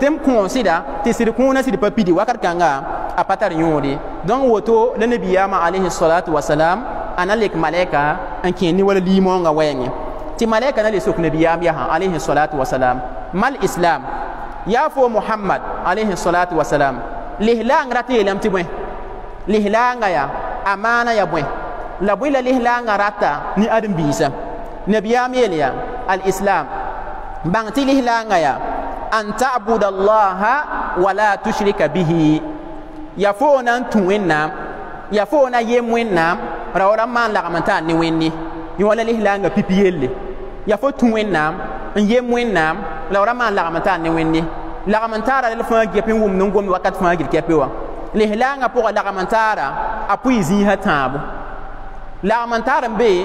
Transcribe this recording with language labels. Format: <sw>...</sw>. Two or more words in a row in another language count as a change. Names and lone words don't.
<mos>m kõosda tɩ sɩd kũunã sɩd pa pidi wakat kãngã a pa tar yõode donc woto la nabiyaamã</mos> <ar>عليه الصلاة والسلام</ar> <mos>a na lek malɛka n kẽ ne wala limoongã wɛɛngẽ tɩ malɛka na le sok nabiyaam yaa</mos> <ar>عليه الصلاة والسلام ما الإسلام</ar> <mos>yaa fo muhammad</mos> <ar>عليه الصلاة والسلام</ar> <mos>lislaang rat yeelame tɩ bõe lislaangã yaa a maana ya bõe la bõe la lislaangã rata ne ãdem-biisã nabiyaam yeel yaa al-islam bãng tɩ lislaangã yaa</mos> <ar>أن تعبد الله ولا تشرك به</ar> <mos>ya fo na n tũ wẽnnaam ya fo na yem wẽnnaam rao rãmb maan lagm n taan ne wẽnde yẽ wala lislaangã pipi yelle ya fo tũ wẽnnaam n yem wẽnnaam la rãmb maan lagm n taan ne wẽnde lagm n taara rel fãa gɛp n wʋmd n gomd wakat fãa gil kɛpẽ wã lislaangã pʋgã lagm n taara a pʋɩ zĩisã tãabo lagm n taar n be</mos>